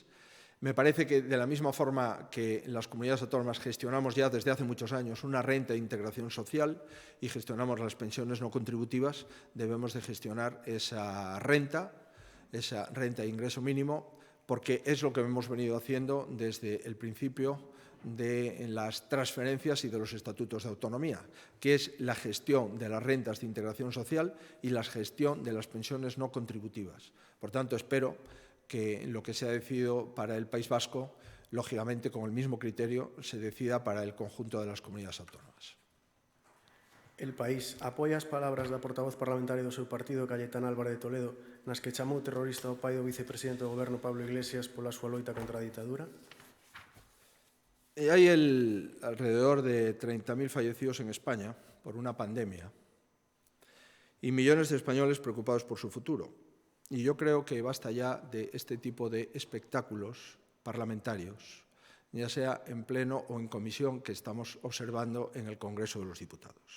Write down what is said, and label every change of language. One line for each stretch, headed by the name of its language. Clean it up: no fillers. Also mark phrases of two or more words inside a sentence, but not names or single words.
Spanish: Me parece que de la misma forma que las comunidades autónomas gestionamos ya desde hace muchos años una renta de integración social y gestionamos las pensiones no contributivas, debemos de gestionar esa renta de ingreso mínimo, porque es lo que hemos venido haciendo desde el principio de las transferencias y de los estatutos de autonomía, que es la gestión de las rentas de integración social y la gestión de las pensiones no contributivas. Por tanto, espero que lo que se ha decidido para el País Vasco, lógicamente con el mismo criterio, se decida para el conjunto de las comunidades autónomas.
Galician: El País apoia as palabras da portavoz parlamentaria do seu partido, Cayetana Álvarez de Toledo, nas que chamou terrorista o pai do vicepresidente do Goberno, Pablo Iglesias, pola súa loita contra a ditadura?
Spanish: Hay alrededor de 30.000 fallecidos en España por una pandemia y millones de españoles preocupados por su futuro. Y yo creo que basta ya de este tipo de espectáculos parlamentarios, ya sea en pleno o en comisión, que estamos observando en el Congreso de los Diputados.